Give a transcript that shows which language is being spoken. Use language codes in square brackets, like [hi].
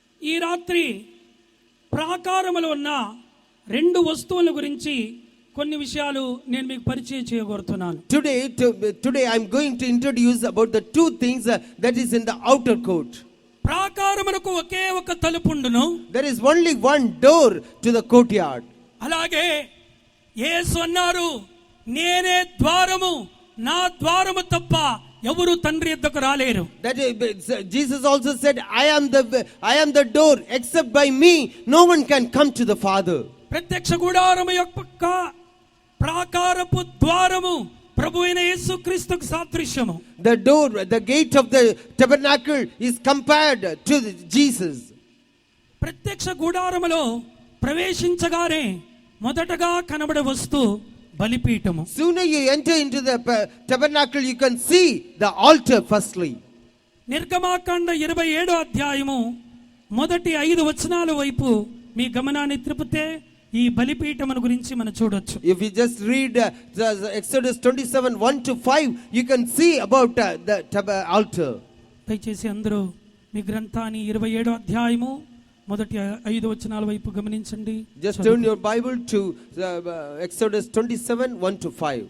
[te] ఈ రాత్రి ప్రాకారములో ఉన్న 2 వస్తువుల గురించి కొన్ని విషయాలు నేను మీకు పరిచయం చేయగోరుతున్నాను. [en] Today I am going to introduce about the 2 things that is in the outer court. [te] ప్రాకారమునకు ఒకే ఒక తలుపు ఉండును. [en] There is only one door to the courtyard. [te] అలాగే యేసు అన్నారు, నేనే ద్వారము, నా ద్వారము తప్ప ఎవరు తండ్రి యొద్దకు రాలేరు. [en] That Jesus also said, I am the door, except by me no one can come to the Father. [te] ప్రత్యక్ష గుడారము యొక్క ప్రాకారపు ద్వారము ప్రభువైన యేసుక్రీస్తుకు సాదృశ్యము. [en] The door, the gate of the tabernacle is compared to Jesus. [te] ప్రత్యక్ష గుడారములో ప్రవేశించగానే మొదటగా కనబడే వస్తువు బలిపీఠము. [en] Sooner you enter into the tabernacle, you can see the altar firstly. [te] నిర్గమాకాండ 27వ అధ్యాయము మొదటి 5 వచనాల వైపు మీ గమనాన్ని త్రిపితే ఈ బలిపీఠమును గురించి మనం చూడొచ్చు. [en] If you just read Exodus 27:1-5, you can see about the altar. [te] దయచేసి అందరూ మీ గ్రంథాన్ని 27వ అధ్యాయము మొదటి 5 వచనాల వైపు గమనించండి. [en] Just turn your Bible to Exodus 27:1-5.